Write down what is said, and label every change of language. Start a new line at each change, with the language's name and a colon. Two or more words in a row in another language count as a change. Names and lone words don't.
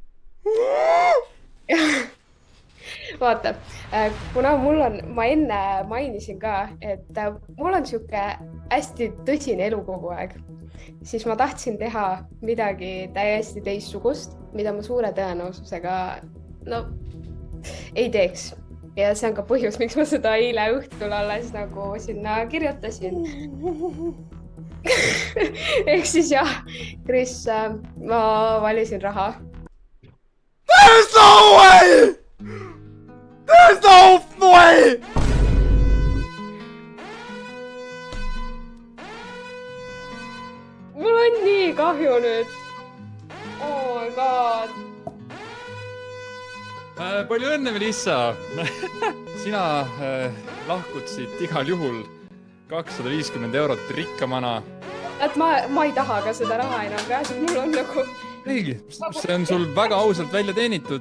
Estonian: Vaata, kuna ma enne mainisin ka, et mul on siuke hästi tõsine elu kogu aeg, siis ma tahtsin teha midagi täiesti teistsugust, mida ma suure tõenäosusega ei teeks. Ja see on ka põhjus, miks ma seda eile õhtul alles nagu sinna kirjutasin. Ehk siis jah, Kris, ma valisin raha.
English: There's no way! There's no way!
Estonian: Mul on nii kahju nüüd.
English: Oh my god.
Estonian: Palju õnne, Melissa! Sina lahkud siit igal juhul 250 eurot rikkamana. Et ma ei taha ka seda raha enam käes, mul on nagu... Ei, see on sul väga ausalt välja teenitud.